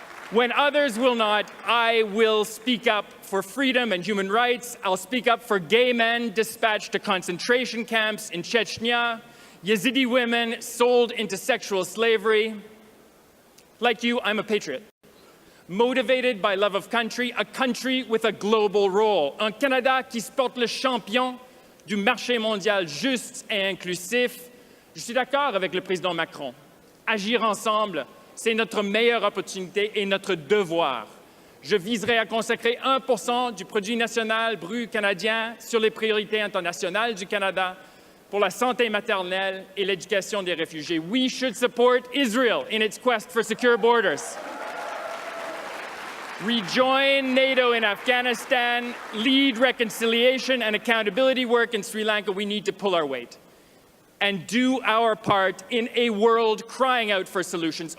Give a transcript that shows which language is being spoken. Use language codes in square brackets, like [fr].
[en] When others will not, I will speak up for freedom and human rights. I'll speak up for gay men dispatched to concentration camps in Chechnya, Yazidi women sold into sexual slavery. Like you, I'm a patriot, motivated by love of country, a country with a global role. [fr] Un Canada qui se porte le champion du marché mondial juste et inclusif. Je suis d'accord avec le président Macron. Agir ensemble, c'est notre meilleure opportunité et notre devoir. Je viserai à consacrer 1% du produit national brut canadien sur les priorités internationales du Canada pour la santé maternelle et l'éducation des réfugiés. [en] We should support Israel in its quest for secure borders. Rejoin NATO in Afghanistan, lead reconciliation and accountability work in Sri Lanka. We need to pull our weight and do our part in a world crying out for solutions.